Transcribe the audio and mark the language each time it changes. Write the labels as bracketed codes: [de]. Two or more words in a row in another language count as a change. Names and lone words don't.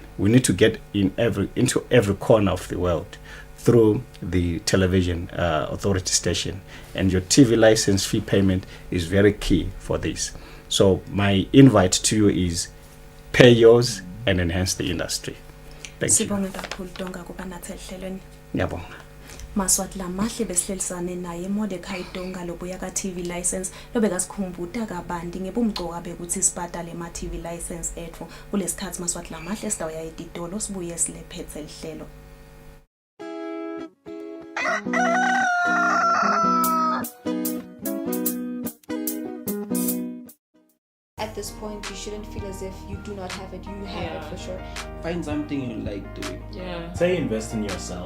[en] We need to get into every corner of the world through the television authority station. And your TV license fee payment is very key for this. So my invite to you is pay yours and enhance the industry. Thank you. [ss] Sibonga kakhulu Donga kuba nathi ehlelweni. Ngiyabonga. Maswati lamahle besihlelisane naye Mordecai Donga lobuya ka [en] TV license [ss] lobeka sikhumbuta kabanti ngebumcoka bekuthi sibhadale ma [en] TV license [ss] ethu kulesikhathi Maswati lamahle sitawuya editolo sibuye silephethe lihlelo. [en] At this point, you shouldn't feel as if you do not have it. You have it for sure. Find something you like doing. Yeah. Say invest in yourself.